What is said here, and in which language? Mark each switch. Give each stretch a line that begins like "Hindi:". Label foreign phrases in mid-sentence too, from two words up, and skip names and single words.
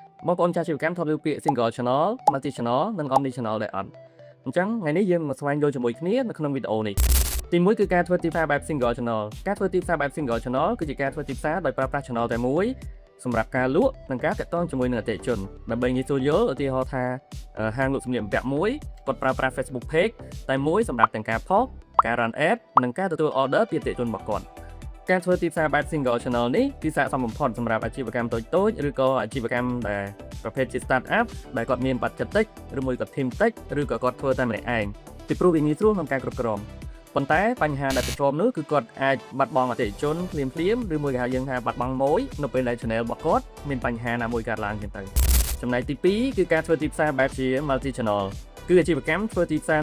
Khmer: បងប្អូនចាស់ជីវកម្មធ្លាប់ឮពាក្យ
English: single channel, multi channel
Khmer: និង
English: omni channel
Khmer: ដែរអត់អញ្ចឹងថ្ងៃនេះយើងមកស្វែងយល់ជាមួយគ្នានៅក្នុងវីដេអូនេះទី1គឺការធ្វើទីផ្សារបែប
English: single channel
Khmer: ការធ្វើទីផ្សារបែប
English: single channel
Khmer: គឺជាការធ្វើទីផ្សារដោយប្រើប្រាស់ channel តែមួយសម្រាប់ការលក់និងការតាក់ទងជាមួយនឹងអតិថិជនដើម្បីងាយស្រួលយល់ឧទាហរណ៍ថាហាងលក់ សម្លៀកបំពាក់មួយគាត់ប្រើប្រាស់ Facebook page តែមួយសម្រាប់ទាំងការផុសការ
English: run ad
Khmer: និងការទទួល order ពីអតិថិជនរបស់គាត់ការធ្វើទីផ្សារបែប
English: single channel
Khmer: នេះគឺស័ក្តិសមបំផុតសម្រាប់អាជីវកម្មតូចៗឬក៏អាជីវកម្មដែលប្រភេទជា
English: start up
Khmer: ដែលគាត់មានប័ណ្ណចិត្តតិចឬមួយក៏ team តិចឬក៏គាត់ធ្វើតែម្នាក់ឯងពីព្រោះវាងាយស្រួលក្នុងការគ្រប់គ្រងប៉ុន្តែបញ្ហាដែលប្រឈមនោះគឺគាត់អាចបាត់បង់អតិថិជនភ្លាមឬមួយគេហៅយើងថា បាត់បង់ម៉ួយនៅពេលដែល channel របស់គាត់មានបញ្ហាណាមួយកើតឡើងចឹងទៅចំណែកទី2គឺការធ្វើទីផ្សារបែបជា
English: multi channel
Khmer: គឺអាជីវកម្មធ្វើទីផ្សារ